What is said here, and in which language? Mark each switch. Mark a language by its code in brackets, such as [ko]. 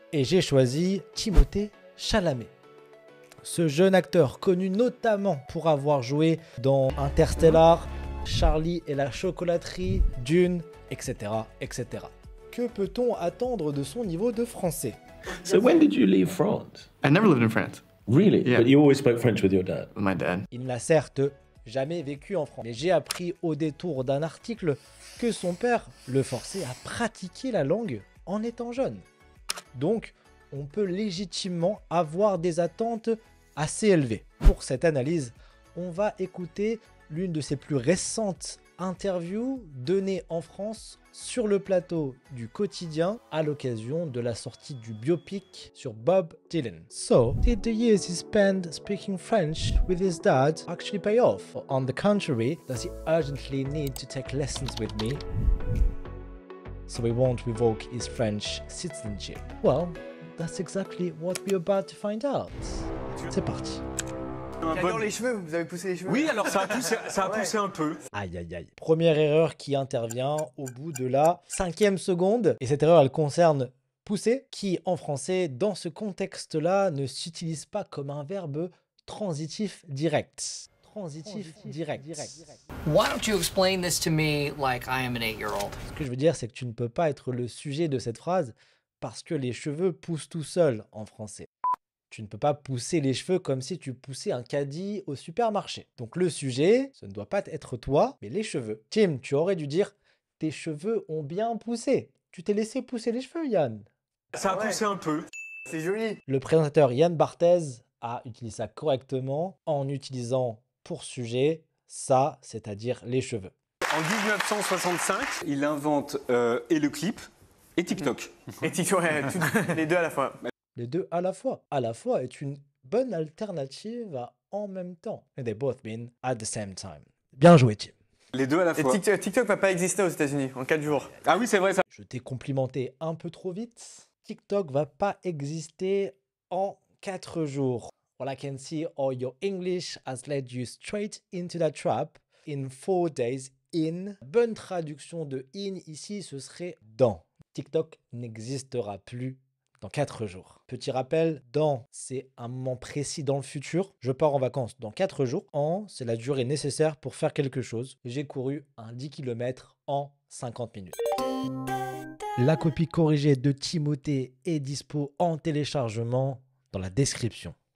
[fr] Et j'ai choisi Timothée Chalamet. Ce jeune acteur, connu notamment pour avoir joué dans Interstellar, Charlie et la chocolaterie, Dune, etc., etc. Que peut-on attendre de son niveau de français? [en] So when did you leave France? I never lived in France. Really? Yeah. But you always spoke French with your dad? My dad. [fr] Il n'a certes jamais vécu en France, mais j'ai appris au détour d'un article que son père le forçait à pratiquer la langue en étant jeune. Donc, on peut légitimement avoir des attentes assez élevées. Pour cette analyse, on va écouter l'une de ses plus récentes interviews données en France sur le plateau du Quotidien à l'occasion de la sortie du biopic sur Bob Dylan. [en] So, did the years he spent speaking French with his dad actually pay off? On the contrary, does he urgently need to take lessons with me so he won't revoke his French citizenship? Well, that's exactly what we're about to find out. [fr] C'est parti. J'adore les cheveux, vous avez poussé les cheveux? Oui, alors ça a poussé un peu. Aïe aïe aïe. Première erreur qui intervient au bout de la 5e seconde. Et cette erreur, elle concerne pousser, qui en français, dans ce contexte-là, ne s'utilise pas comme un verbe transitif direct. Transitif direct. [en] Why don't you explain this to me like I am an 8-year-old? [fr] Ce que je veux dire, c'est que tu ne peux pas être le sujet de cette phrase parce que les cheveux poussent tout seuls en français. Tu ne peux pas pousser les cheveux comme si tu poussais un caddie au supermarché. Donc le sujet, ce ne doit pas être toi, mais les cheveux. Tim, tu aurais dû dire « Tes cheveux ont bien poussé ». Tu t'es laissé pousser les cheveux, Yann. Ça a poussé un peu. C'est joli. Le présentateur Yann Barthès a utilisé ça correctement en utilisant pour sujet ça, c'est-à-dire les cheveux. En 1965, il invente et le clip et TikTok. Et TikTok, les deux à la fois. Les deux à la fois. À la fois est une bonne alternative à en même temps. [en] And they both mean at the same time. [fr] Bien joué, Tim. Les deux à la Et fois. TikTok va pas exister aux États-Unis en 4 jours. Ah oui, c'est vrai ça. Je t'ai complimenté un peu trop vite. TikTok va pas exister en 4 jours. [en] All I can see, all your English has led you straight into that trap in 4 days in. [fr] Bonne traduction de in ici, ce serait dans. TikTok n'existera plus dans 4 jours. Petit rappel, dans, c'est un moment précis dans le futur. Je pars en vacances dans 4 jours. En, c'est la durée nécessaire pour faire quelque chose. J'ai couru un 10 km en 50 minutes. La copie corrigée de Timothée est dispo en téléchargement dans la description.